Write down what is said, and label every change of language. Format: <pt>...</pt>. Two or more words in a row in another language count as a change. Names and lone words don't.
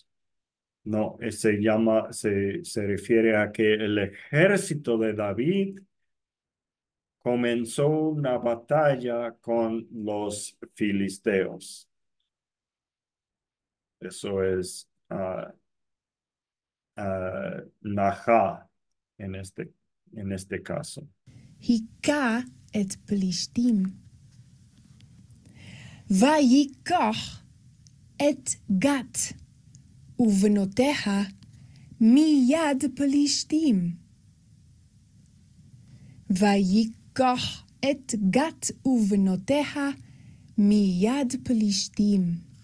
<es>No, se refiere a que el ejército de David comenzó una batalla con los filisteos. Eso es Naja en este caso.</es> <he>היכה את פלישתים. ויקח את גת ובנותיה מיד פלישתים. ויקח את גת ובנותיה מיד פלישתים.</he>